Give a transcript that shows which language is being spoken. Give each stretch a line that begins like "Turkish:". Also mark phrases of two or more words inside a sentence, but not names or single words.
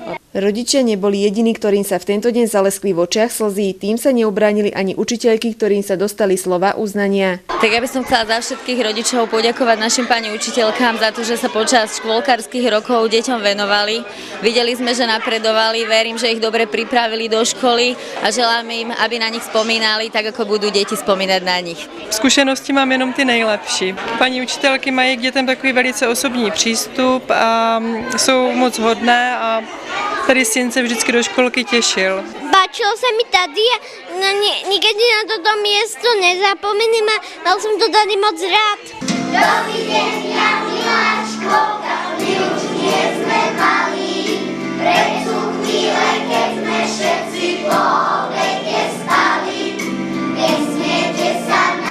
Slovak: Rodičia neboli jediní, ktorým sa v tento deň zaleskli v očiach slzí, tým sa neubránili ani učiteľky, ktorým sa dostali slova uznania. Tak ja by som chcela za všetkých rodičov poďakovať našim pani učiteľkám za to, že sa počas škôlkarských rokov deťom venovali. Videli sme, že napredovali, verím, že ich dobre pripravili do školy a želám im, aby na nich spomínali, tak ako budú deti spomínať na nich.
Czech: Zkušenosti mám jenom ty nejlepší. Paní učitelky mají k dětem takový velice osobní přístup a jsou moc hodné a tady syn se vždycky do školky těšil.
Slovak: Páčilo sa mi tady a nikdy na toto miesto nezapomeniem a mal som to tady moc rád. Dobrý deň, ja milá školka, my už nie sme malí, preč sú chvíle, keď sme všetci po obede stali, nesmiete sa na...